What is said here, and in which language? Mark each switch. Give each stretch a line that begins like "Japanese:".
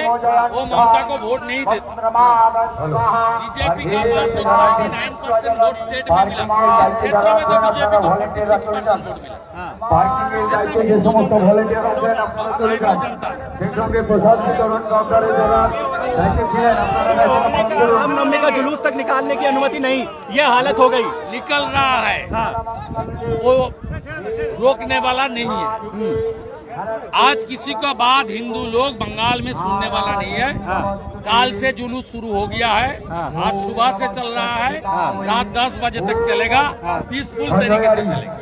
Hindi: वो ममता को वोट नहीं देते। बीजेपी का पास तो 39% वोट स्टेट में मिला, इस क्षेत्र में तो बीजेपी को 46% वोट मिला।
Bangla: পার্কিংয়ের দায়িত্বে যে সমস্ত ভলেন্টিয়ার আছেন আপনারা চলে যান সেই সঙ্গে প্রসাদ বিতরণ কাউন্টারে যারা দায়িত্বে ছিলেন আপনারা
Hindi: रामनवमी का जुलूस तक निकालने की अनुमति नहीं, ये हालत हो गई। निकल रहा है, वो रोकने वाला नहीं है। आज किसी का बात हिंदू लोग बंगाल में सुनने वाला नहीं है। काल से जुलूस शुरू हो गया है, आज सुबह से चल रहा है, रात 10 बजे तक चलेगा, पीसफुल तरीके से चलेगा।